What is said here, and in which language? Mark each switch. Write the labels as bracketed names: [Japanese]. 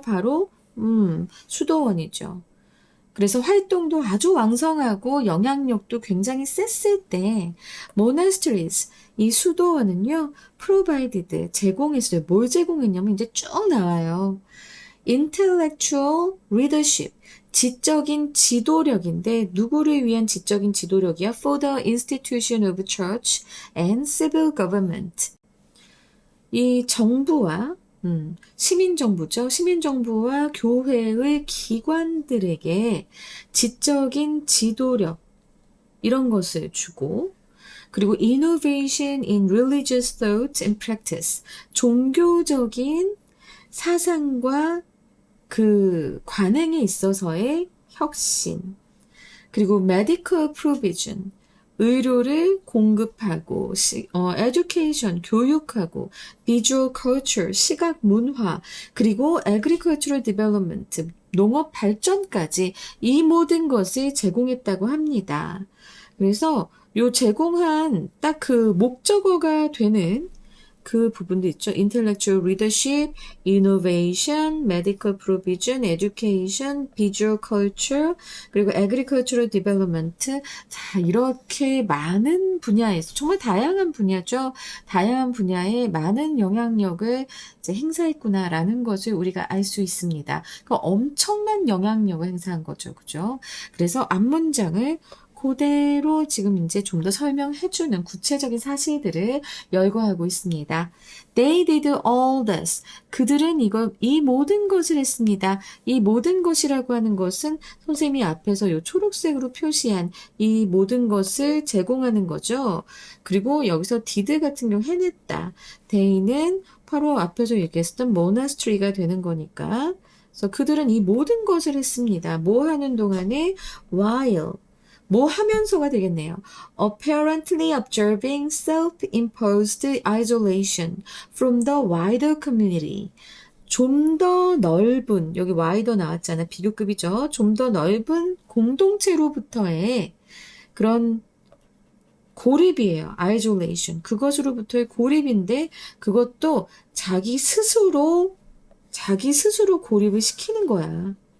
[Korean] 바로 수도원이죠. 그래서 활동도 아주 왕성하고 영향력도 굉장히 셌을 때 monasteries, 이 수도원은요, provided, 제공했어요. 뭘 제공했냐면 이제 쭉 나와요. [English] intellectual leadership, [Korean] 지적인 지도력인데 누구를 위한 지적인 지도력이야? [English] For the institution of church and civil government. [Korean] 이 정부와 시민정부죠. 시민정부와 교회의 기관들에게 지적인 지도력 이런 것을 주고 그리고 [English] innovation in religious thought and practice [Korean] 종교적인 사상과 그 관행에 있어서의 혁신 그리고 [English] medical provision [Korean] 의료를 공급하고, education, 교육하고, [English] visual culture, [Korean] 시각 문화, 그리고 [English] agricultural development, [Korean] 농업 발전까지 이 모든 것을 제공했다고 합니다. 그래서 요 제공한 딱 그 목적어가 되는 그 부분도 있죠. [English] intellectual leadership, innovation, medical provision, education, visual culture, [Korean] 그리고 [English] agricultural development. [Korean] 자, 이렇게 많은 분야에서, 정말 다양한 분야죠. 다양한 분야에 많은 영향력을 이제 행사했구나라는 것을 우리가 알 수 있습니다. 그러니까 엄청난 영향력을 행사한 거죠. 그죠? 그래서 앞문장을 그대로 지금 이제 좀 더 설명해주는 구체적인 사실들을 열거하고 있습니다. [English] They did all this. [Korean] 그들은 이 모든 것을 했습니다. 이 모든 것이라고 하는 것은 선생님이 앞에서 이 초록색으로 표시한 이 모든 것을 제공하는 거죠. 그리고 여기서 did 같은 경우 해냈다. they는 바로 앞에서 얘기했었던 monastery가 되는 거니까. 그래서 그들은 이 모든 것을 했습니다. 뭐 하는 동안에 while 뭐 하면서가 되겠네요. [English] Apparently observing self-imposed isolation from the wider community. [Korean] 좀 더 넓은, 여기 wider 나왔잖아. 비교급이죠. 좀 더 넓은 공동체로부터의 그런 고립이에요. [English] isolation. [Korean] 그것으로부터의 고립인데 그것도 자기 스스로 고립을 시키는 거야.